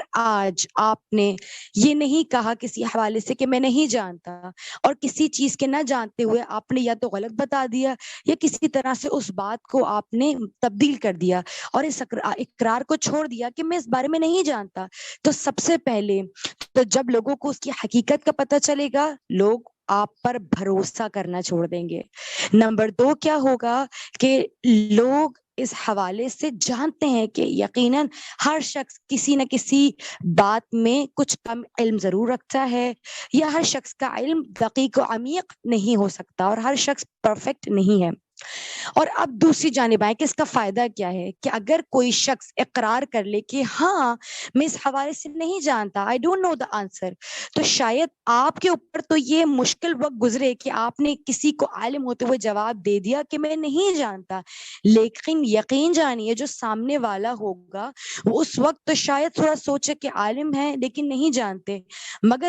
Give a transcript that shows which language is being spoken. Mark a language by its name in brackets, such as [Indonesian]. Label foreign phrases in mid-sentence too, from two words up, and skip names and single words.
[Urdu] آج آپ نے یہ نہیں کہا کسی حوالے سے کہ میں نہیں جانتا، اور کسی چیز کے نہ جانتے ہوئے آپ نے یا تو غلط بتا دیا یا کسی طرح سے اس بات کو آپ نے تبدیل کر دیا اور اس اقرار کو چھوڑ دیا کہ میں اس بارے میں نہیں جانتا، تو سب سے پہلے تو جب لوگوں کو اس کی حقیقت کا پتہ چلے گا، لوگ آپ پر بھروسہ کرنا چھوڑ دیں گے۔ نمبر 2 کیا ہوگا کہ لوگ اس حوالے سے جانتے ہیں کہ یقیناً ہر شخص کسی نہ کسی بات میں کچھ کم علم ضرور رکھتا ہے، یا ہر شخص کا علم دقیق و عمیق نہیں ہو سکتا، اور ہر شخص پرفیکٹ نہیں ہے۔ اور اب دوسری جانب آئے کہ اس کا فائدہ کیا ہے، کہ اگر کوئی شخص اقرار کر لے کہ ہاں میں اس حوالے سے نہیں جانتا، [English] I don't know the answer، [Urdu] تو شاید آپ کے اوپر تو یہ مشکل وقت گزرے کہ آپ نے کسی کو عالم ہوتے ہوئے جواب دے دیا کہ میں نہیں جانتا، لیکن یقین جانیے جو سامنے والا ہوگا وہ اس وقت تو شاید تھوڑا سوچے کہ عالم ہے لیکن نہیں جانتے، مگر